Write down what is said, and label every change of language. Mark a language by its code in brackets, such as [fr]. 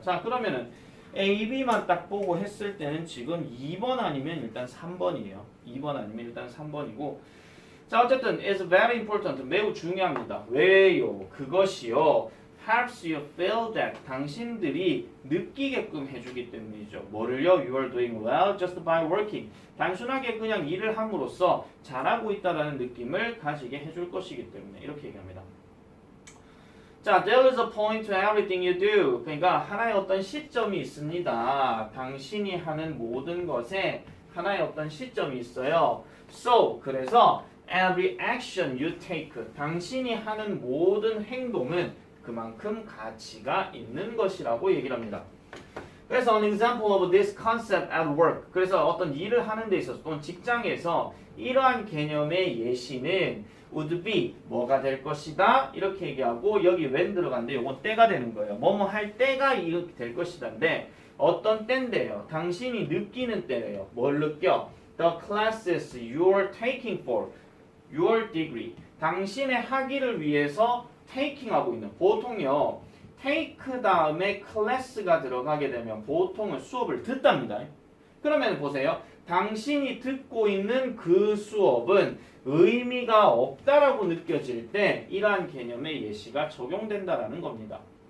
[ko] 자, 그러면은 A, B만 딱 보고 했을 때는 지금 2번 아니면 일단 3번이에요. 2번 아니면 일단 3번이고 자, 어쨌든 [en] is very important. [ko] 매우 중요합니다. 왜요? 그것이요. [en] helps you feel that [ko] 당신들이 느끼게끔 해주기 때문이죠. 뭐를요? [en] You are doing well just by working. [ko] 단순하게 그냥 일을 함으로써 잘하고 있다라는 느낌을 가지게 해줄 것이기 때문에 이렇게 얘기합니다. [en] 자, there is a point to everything you do. [ko] 그러니까 하나의 어떤 시점이 있습니다. 당신이 하는 모든 것에 하나의 어떤 시점이 있어요. [en] So, [ko] 그래서 [en] every action you take. [ko] 당신이 하는 모든 행동은 그만큼 가치가 있는 것이라고 얘기를 합니다. 그래서 [en] an example of this concept at work. [ko] 그래서 어떤 일을 하는 데 있어서 또는 직장에서 이러한 개념의 예시는 [en] would be [ko] 뭐가 될 것이다 이렇게 얘기하고 여기 when 들어간데 요건 때가 되는 거예요. 뭐뭐 할 때가 이렇게 될 것이다인데 어떤 때인데요? 당신이 느끼는 때예요. 뭘 느껴? [en] The classes you're taking for your degree. [ko] 당신의 학위를 위해서 taking 하고 있는 보통요. take 다음에 class가 들어가게 되면 보통은 수업을 듣답니다. 그러면 보세요. 당신이 듣고 있는 그 수업은 의미가 없다라고 느껴질 때 이러한 개념의 예시가 적용된다라는 겁니다.